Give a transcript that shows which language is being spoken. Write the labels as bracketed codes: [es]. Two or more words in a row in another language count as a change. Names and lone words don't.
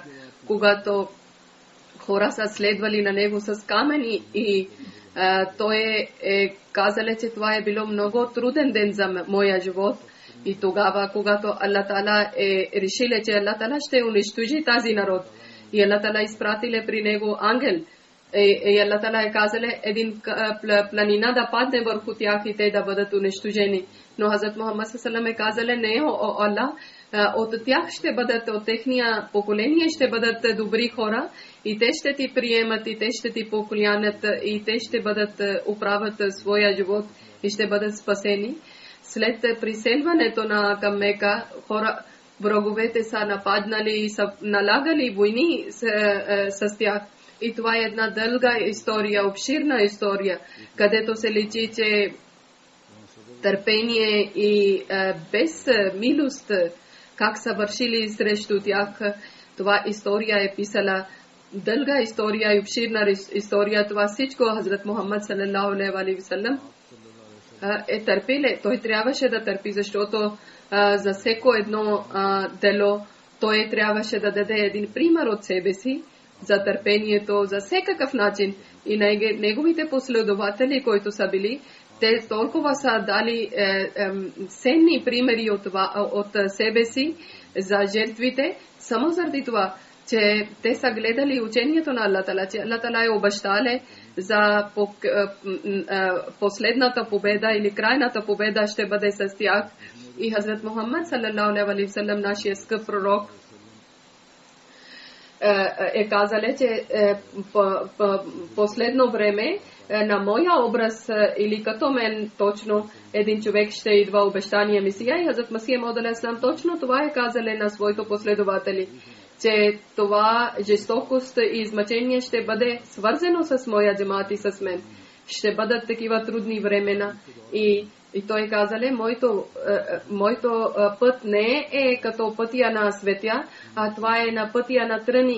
[bg] Когато хора са следвали на него с камъни, и той е казали, че това е било много труден ден за моя живот. И тогава, когато Аллах Таала е решил, че Аллах Таала ще унищожи тази народ, и Аллах Таала изпратиле при него ангел, и Аллах Таала е казал един планина да падне върху тях и те да бъдат унищожени. Но Хазрат Мухаммад [ar] صلى الله عليه وسلم [bg] е казал, не, о Аллах, от тях ще бъдат, от техния поколение ще бъдат добри хора, и те ще ти приемат, и те ще ти поклянат, и те ще бъдат управят своя живот и ще бъдат спасени. След приселването на към Мека, враговете са нападнали и са налагали войни с тях. И това е една дълга история, обширна история, където се личи, че търпение и без милост, как са вършили срещу тях. Това история е писала, дълга история и обширна история. Това всичко Хазрат Мухаммад [ar] صلى الله عليه وسلم [bg] е търпиле. Той трябваше да търпи, защото за всеко едно дело той трябваше да даде един пример от себе си за търпението, за всекакъв начин. И неговите последователи, които са били, те толкова са дали ценни примери от себе си за жертвите, само заради това, че те са гледали учението на Аллах Таала, че Аллах Таала е обещал за последната победа или крайната победа ще бъде с тях. И Хазрат Мухаммад [ar] صلى الله عليه وسلم, [bg] нашия скъп пророк, е казал, че последно време на моя образ или като мен точно един човек ще идва обещания Месия. И Хазрат Масия Мауд [ar] عليه السلام [bg] точно това е казал на своите последователи, че това жестокост и измъчение ще бъде свързано с моя джамаат и с мен. ще бъдат такива трудни времена. И той казале, моето път не е като пътя на светя, а това е на пътя на тръни.